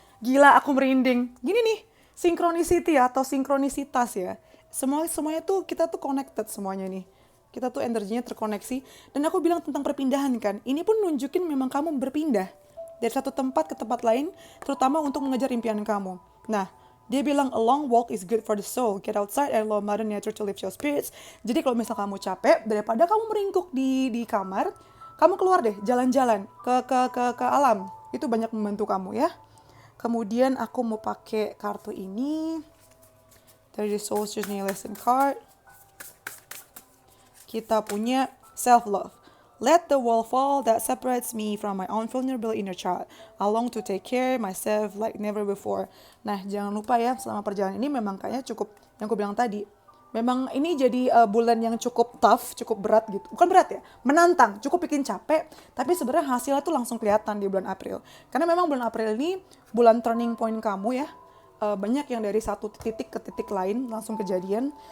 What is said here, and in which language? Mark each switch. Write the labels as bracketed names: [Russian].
[Indonesian] Gila, aku merinding. Gini nih, synchronicity atau sinkronisitas ya. Semuanya tuh, kita tuh connected semuanya nih. Kita tuh energinya terkoneksi. Dan aku bilang tentang perpindahan kan. Ini pun nunjukin memang kamu berpindah. dari satu tempat ke tempat lain, terutama untuk mengejar impian kamu. Nah, dia bilang [English] a long walk is good for the soul. Get outside and allow Mother Nature to lift your spirits. [Indonesian] Jadi kalau misal kamu capek, daripada kamu meringkuk di kamar, kamu keluar deh, jalan-jalan ke alam. Itu banyak membantu kamu ya. Kemudian aku mau pakai kartu ini dari The Soul's Journey Lesson Card. Kita punya self-love. [English] Let the wall fall that separates me from my own vulnerable inner child. I long to take care myself like never before. [Indonesian] Nah, jangan lupa ya, selama perjalanan ini memang kayaknya cukup, yang aku bilang tadi, memang ini jadi bulan yang cukup tough, cukup berat gitu. Bukan berat ya, menantang, cukup bikin capek. Tapi sebenarnya hasilnya tuh langsung kelihatan di bulan April. Karena memang bulan April ini bulan turning point kamu ya. Banyak yang dari satu titik ke titik lain langsung kejadian.